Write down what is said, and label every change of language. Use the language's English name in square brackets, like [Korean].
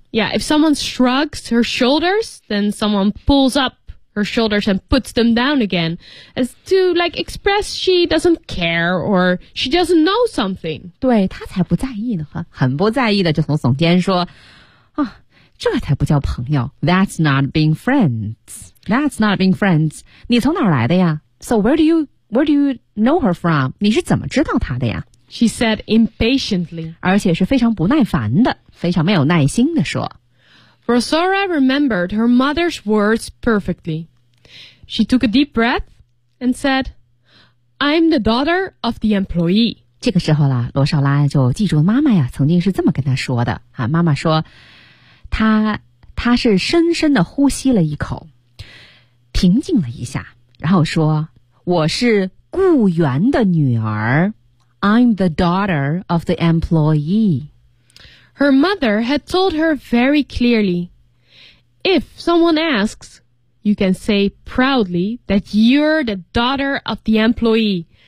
[English] Yeah, if someone shrugs her shoulders, then someone pulls up her shoulders and puts them down again, as to like express she doesn't care or she doesn't know something. [Chinese] 对，她才不在意呢，很不在意的就从耸肩说，啊，这才不叫朋友。 [English] That's not being friends. That's not being friends. [Chinese] 你从哪儿来的呀？ [English] So where do you know her from? [Chinese] 你是怎么知道她的呀？ [English] She said impatiently. [Chinese] 而且是非常不耐烦的，非常没有耐心的说。 [English] Rosara remembered her mother's words perfectly. She took a deep breath and said, I'm the daughter of the employee. [Chinese] 这个时候了，罗少拉就记住妈妈呀，曾经是这么跟她说的。啊，妈妈说，她是深深地呼吸了一口，平静了一下，然后说，我是雇员的女儿。 [English] I'm the daughter of the employee. Her mother had told her very clearly, if someone asks, you can say proudly that you're the daughter of the employee.